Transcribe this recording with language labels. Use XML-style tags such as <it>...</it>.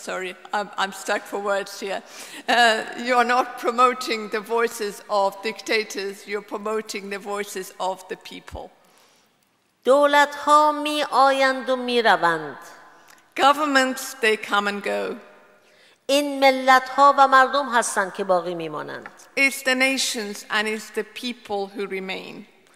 <en>Sorry, I'm stuck for words here. You are not promoting the voices of dictators. You're promoting the voices of the people.</en> <fa>دولت‌ها می آیند و می روند.</fa> <en>Governments, they come and go.</en> <fa>این ملت‌ها و مردم هستند که باقی می‌مانند.</fa> <en>It's the nations and it's the people who remain.</en>